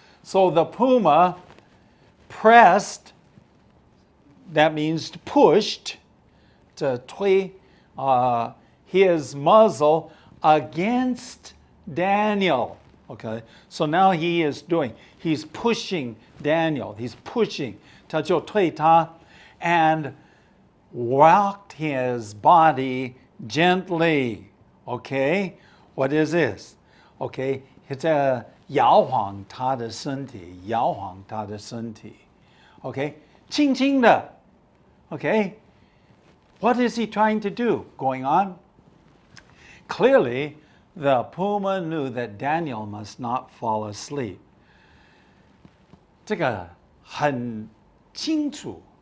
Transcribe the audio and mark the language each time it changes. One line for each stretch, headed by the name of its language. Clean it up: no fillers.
English: So the puma pressed, that means pushed, 推 his muzzle against Daniel. Okay, so now he's pushing Daniel. He's pushing,
Chinese: 他就推他
English: and rocked his body gently. Okay, what is this? Okay, it's a
Chinese: 摇晃他的身体, 摇晃他的身体. Okay, 轻轻的.
English: Okay, what is he trying to do? Going on. Clearly, the puma knew that Daniel must not fall asleep.
Chinese: 这个很清楚.